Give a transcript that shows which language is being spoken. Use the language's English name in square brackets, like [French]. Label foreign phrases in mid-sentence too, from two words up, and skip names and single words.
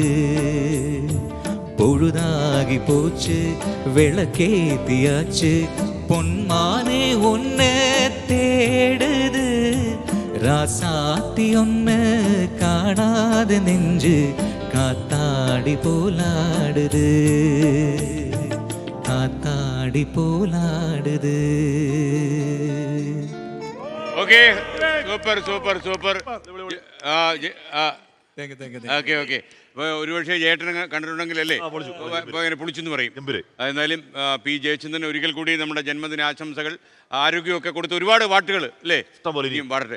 [Tamil] பொழுதாகி போச்சு விளக்கேத்தியாச்சு பொன்மானே ஒன்ன தேடுது ராசாத்தி ஒன்ன காணாத நெஞ்சு காத்தாடி போலாடுது காத்தாடி போலாடுது. [English] okay super super super. okay okay. [Malayalam] അപ്പോൾ ഒരുപക്ഷെ ചേട്ടനെ കണ്ടിട്ടുണ്ടെങ്കിലല്ലേ ഇങ്ങനെ പൊളിച്ചെന്ന് പറയും. എന്നാലും പി ജയചന്ദ്രൻ ഒരിക്കൽ കൂടി നമ്മുടെ ജന്മദിന ആശംസകൾ, ആരോഗ്യമൊക്കെ കൊടുത്ത് ഒരുപാട് പാട്ടുകൾ അല്ലേ പാടട്ടെ.